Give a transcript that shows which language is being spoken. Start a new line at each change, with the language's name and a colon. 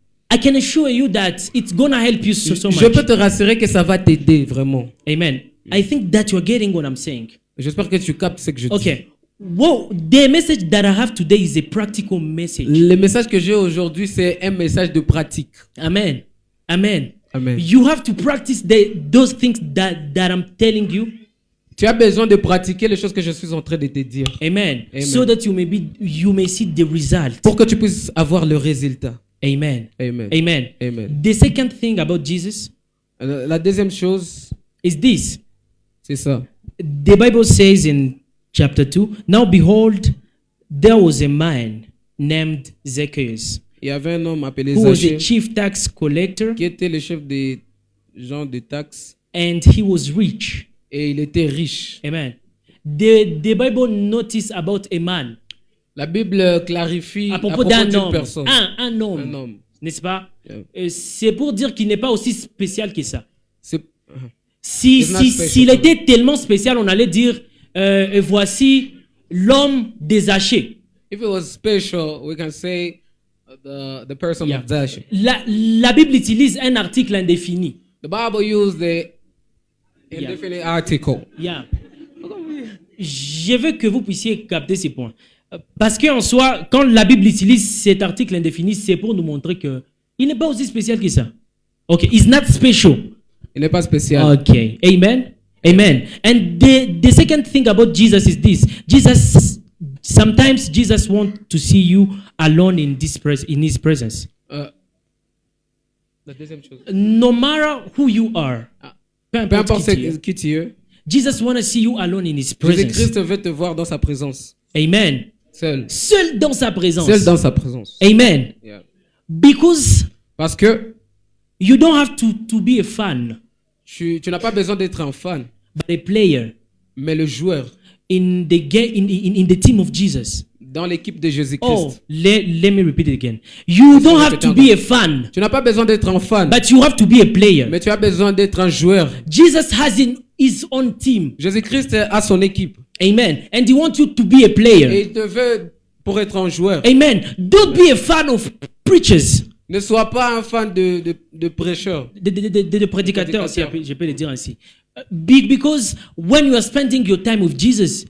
English: I can assure you that it's gonna help you so much.
French: Je peux te rassurer que ça va t'aider vraiment. Amen.
English: I think that you're getting what I'm saying.
French: J'espère que tu captes ce que je dis. Okay.
English: Well, the message that I have today is a practical message.
French: Le message que j'ai aujourd'hui, c'est un message de pratique. Amen. Amen. Amen.
English: You have to practice those things that I'm telling you.
French: Tu as besoin de pratiquer les choses que je suis en train de te dire. Amen. Amen.
English: So that you may see the result.
French: Pour que tu puisses avoir le résultat. Amen. Amen. Amen. Amen.
English: The second thing about Jesus
French: La deuxième chose,
English: is this.
French: c'est ça.
English: The Bible says in chapter 2, now behold, there was a man named Zacchaeus,
French: Il y avait un homme appelé
English: who was a
French: Zachée
English: chief tax collector,
French: qui était le chef des gens de taxes
English: and he was rich.
French: et il était riche.
English: Amen. The Bible notice about a man,
French: La Bible clarifie à propos d'un d'une homme, personne. un homme, Un homme. n'est-ce pas? Yeah. C'est pour dire qu'il n'est pas aussi spécial que ça. C'est- S'il
English: special.
French: était tellement spécial, on allait dire, voici l'homme des Zachée.
English: If it was special, we can say the person Yeah. of Zachée.
French: La Bible utilise un article indéfini.
English: The Bible used the indefinite article. Yeah.
French: Je veux que vous puissiez capter ces points. Parce qu'en soi, quand la Bible utilise cet article indéfini, c'est pour nous montrer que il n'est pas aussi spécial que ça.
English: Okay, it's not special.
French: Il n'est pas spécial. Okay, amen, amen.
English: And the second thing about Jesus is this: sometimes Jesus wants to see you alone in His presence.
French: La deuxième chose.
English: No matter who you are,
French: peu Peu importe importe qui tu es, qui tu es,
English: Jesus wants to see you alone in His presence.
French: Jésus-Christ veut te voir dans sa présence. Amen. Seul. Seul dans sa présence. Seul dans sa présence. Amen. Yeah.
English: Because
French: Parce que
English: you don't have to be a fan,
French: tu n'as pas besoin d'être un fan,
English: but a player
French: mais le joueur
English: in the team of Jesus.
French: dans l'équipe de Jésus-Christ.
English: Oh, let me repeat it again. You don't have to be a fan,
French: Tu n'as pas besoin d'être un fan,
English: but you have to be a player.
French: mais tu as besoin d'être un joueur.
English: Jesus has his own team.
French: Jésus-Christ a son équipe
English: Amen. And he wants you to be a
French: et
English: player.
French: il te veut pour être un joueur.
English: Amen. Don't be a fan of preachers.
French: Ne sois pas un fan de prêcheurs. De prédicateurs aussi, Prédicateurs. je peux le dire ainsi.
English: Because when you are spending your time with Jesus,